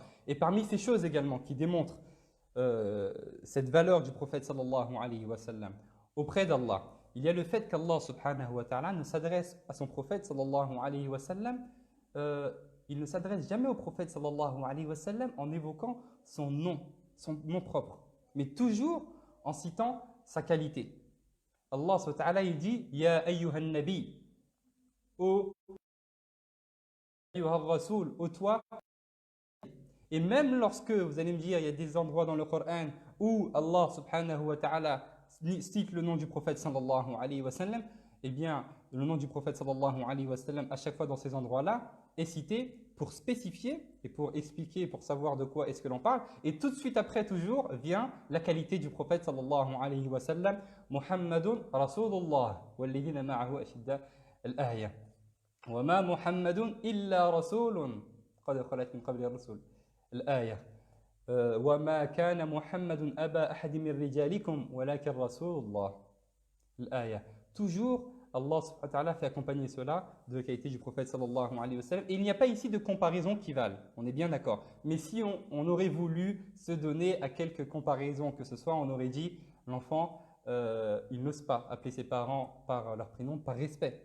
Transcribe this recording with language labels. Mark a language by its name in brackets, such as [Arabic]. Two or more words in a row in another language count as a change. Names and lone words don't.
[French] Et parmi ces choses également qui démontrent cette valeur du prophète [Arabic] صلى الله عليه وسلم [French] auprès d'Allah, il y a le fait qu'Allah [Arabic] سبحانه وتعالى [French] ne s'adresse à son prophète [Arabic] صلى الله عليه وسلم, [French] il ne s'adresse jamais au prophète [Arabic] صلى الله عليه وسلم [French] en évoquant son nom propre, mais toujours en citant sa qualité. Allah [Arabic] سبحانه وتعالى [French] il dit [Arabic] يا أيها النبي, [French] ô [Arabic] أيها الرسول, [French] ô toi. Et même lorsque vous allez me dire il y a des endroits dans le Coran où Allah [Arabic] سبحانه وتعالى [French] cite le nom du prophète [Arabic] صلى الله عليه وسلم, [French] eh bien le nom du prophète [Arabic] صلى الله عليه وسلم [French] à chaque fois dans ces endroits-là est cité pour spécifier et pour expliquer, pour savoir de quoi est-ce que l'on parle. Et tout de suite après toujours vient la qualité du prophète [Arabic] صلى الله عليه وسلم, محمد رسول الله والذين معه أشداء الآية. وما محمد إلا رسول قد خلت من قبل الرسل. Al-aya. وما كان محمد أبا أحد من رجالكم ولكن رسول الله. [French] L'aya. Toujours, Allah [Arabic] سبحانه وتعالى [French] fait accompagner cela de la qualité du prophète [Arabic] صلى الله عليه وسلم. [French] Et il n'y a pas ici de comparaison qui valent, on est bien d'accord. Mais si on aurait voulu se donner à quelques comparaisons que ce soit, on aurait dit l'enfant, il n'ose pas appeler ses parents par leur prénom, par respect.